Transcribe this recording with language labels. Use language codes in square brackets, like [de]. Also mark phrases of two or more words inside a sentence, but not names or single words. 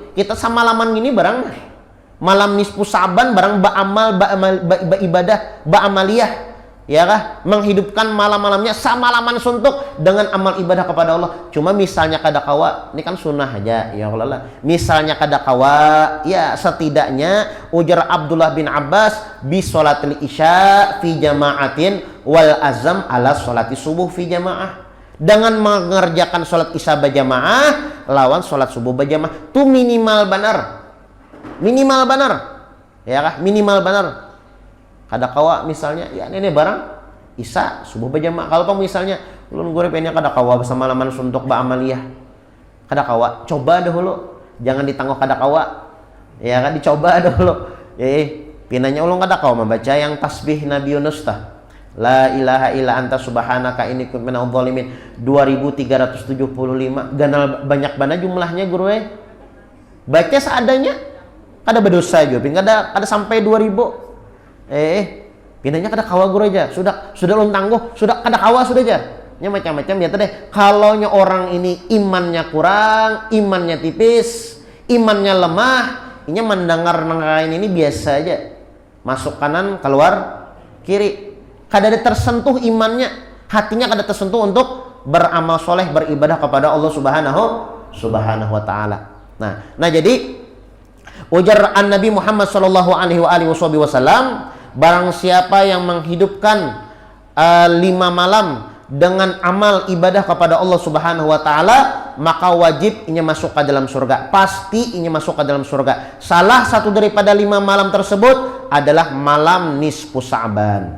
[bjn] Kita samalaman gini barang malam nisfu Sa'ban barang ibadah, ba'amaliyah. Ya kah? [id] Menghidupkan malam-malamnya samalaman suntuk dengan amal ibadah kepada Allah. [bjn] Cuma misalnya kadakawa, ini kan sunnah aja ya Allah. Misalnya kadakawa, ya setidaknya ujar Abdullah bin Abbas [ar] بصلاة العشاء في جماعة والعزم على صلاة الصبح في جماعة. [id] Dengan mengerjakan sholat isya berjamaah lawan sholat subuh berjamaah. Itu minimal benar. Minimal benar. Ya kah? Minimal benar. [bjn] Kadakawa misalnya ya ini barang isya subuh berjamaah. Kalau misalnya ulun gue pengennya kadakawa bersama laman suntuk ba'amaliyah, kadakawa coba dahulu, jangan ditangguh kadakawa ya kan, dicoba dahulu. Pinanya ulun kadakawa membaca yang tasbih Nabi Yunus tah, [ar] لا إله إلا أنت سبحانك إني كنت من الظالمين 2375. [bjn] Ganal banyak banget jumlahnya guru baca seadanya, kada berdosa juga, kada sampai 2000. Pindahnya kada kawa guru aja, sudah ulun tangguh, sudah kada kawa sudah aja. Nya macam-macam ya deh. [id] Kalau orang ini imannya kurang, imannya tipis, imannya lemah, ini mendengar ini biasa aja. Masuk kanan, keluar kiri. Kada ada tersentuh imannya, hatinya kada tersentuh untuk beramal soleh, beribadah kepada Allah [ar] سبحانه وتعالى. [id] Nah jadi ujar Nabi Muhammad [ar] صلى الله عليه وسلم, [id] barang siapa yang menghidupkan 5 malam dengan amal ibadah kepada Allah [ar] سبحانه وتعالى, [id] maka wajib inya masuk ke dalam surga. Pasti inya masuk ke dalam surga. Salah satu daripada 5 malam tersebut adalah malam nisfu Sa'ban.